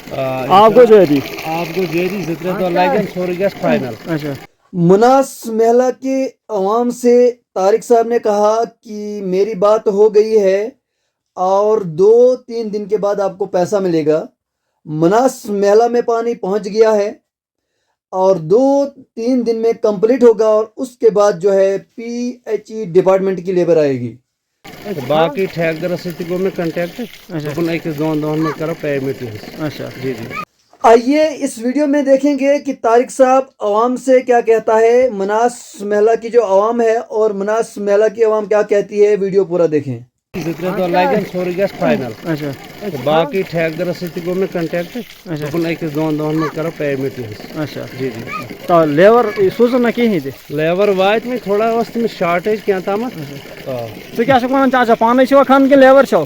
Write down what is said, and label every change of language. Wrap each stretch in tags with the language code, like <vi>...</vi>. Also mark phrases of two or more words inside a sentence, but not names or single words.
<ur>آپ کو جیری</ur> <ks>زترے دہ لگن سورے گژھِ فائنل.</ks> <ur>اچھا مناس محلہ کے عوام سے طارق صاحب نے کہا کہ میری بات ہو گئی ہے اور 2-3 دن کے بعد آپ کو پیسہ ملے گا. مناس محلہ میں پانی پہنچ گیا ہے اور 2-3 دن میں کمپلیٹ ہوگا اور اس کے بعد جو ہے PHE ڈپارٹمنٹ کی لیبر آئے گی.</ur> <ks>باقی ٹھیکدرس ستِ گو مےٚ کنٹیکٹ. دوٚپُن أکِس 2 دۄہن منٛز کرو پیمنٹ یِہٕنٛز.</ks> <ur>اچھا جی جی. آئیے اس ویڈیو میں دیکھیں گے کہ طارق صاحب عوام سے کیا کہتا ہے، مناس محلہ کی جو عوام ہے اور مناس محلہ کی عوام کیا کہتی ہے. ویڈیو پورا دیکھیں.</ur> <ks>زترے دہ لگن سورے گژھِ فائنل.</ks> <ur>اچھا</ur> <ks>باقی ٹھیکدرس ستِ گو مےٚ کنٹیکٹ. دوٚپُن أکِس 2 دۄہن منٛز کرو پیمنٹ یِہٕنٛز.</ks> <ur>اچھا جی جی.</ur> <ks>تو لیبر سوزن نہ کہین تہ لیبر واتہِ وۄنۍ تھوڑا ٲس تٔمِس شارٹیج کینٛہہ تامتھ. ژٕ کیٛاہ چھُکھ ونان چاچا پانے چھوا کھنان کِنہٕ لیبر چھو</ks>